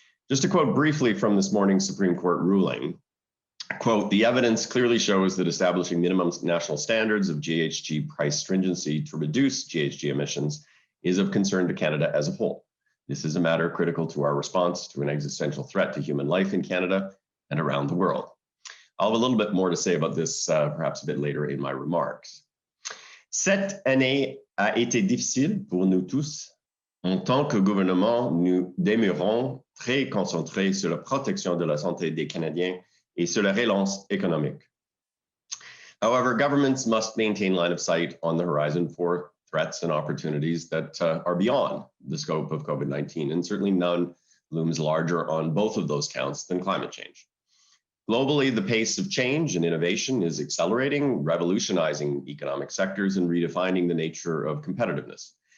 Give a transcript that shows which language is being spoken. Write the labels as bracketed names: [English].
[English] Just to quote briefly from this morning's Supreme Court ruling, quote, "The evidence clearly shows that establishing minimum national standards of GHG price stringency to reduce GHG emissions is of concern to Canada as a whole. This is a matter critical to our response to an existential threat to human life in Canada and around the world." I'll have a little bit more to say about this perhaps a bit later in my remarks. [French] Cette année a été difficile pour nous tous. En tant que gouvernement, nous demeurons très concentrés sur la protection de la santé des Canadiens et sur la relance économique. [English] However, governments must maintain line of sight on the horizon for threats and opportunities that are beyond the scope of COVID-19, and certainly none looms larger on both of those counts than climate change. Globally, the pace of change and innovation is accelerating, revolutionizing economic sectors and redefining the nature of competitiveness.